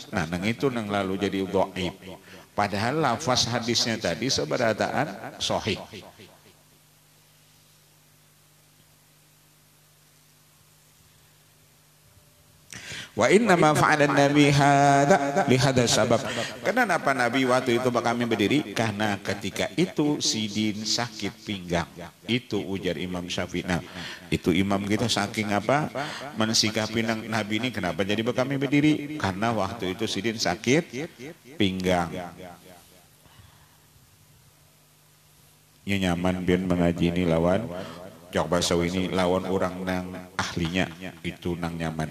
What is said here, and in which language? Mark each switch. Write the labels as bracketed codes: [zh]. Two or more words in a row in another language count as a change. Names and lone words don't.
[bjn] Nah, nang itu nang lalu jadi dhaif. Padahal lafaz hadisnya tadi seberataan sahih. [ar] وإنما فعل النبي هذا لهذا السبب. [bjn] Kenapa Nabi waktu itu kami berdiri? Karena ketika itu sidin sakit pinggang. Itu ujar Imam Syafi'i. Nah, itu imam kita saking apa? Mensikapi Nabi ini kenapa jadi kami berdiri? Karena waktu itu sidin sakit pinggang. Ya nyaman biar mengaji ini lawan jok bahasa ini lawan orang nang ahlinya itu nang nyaman.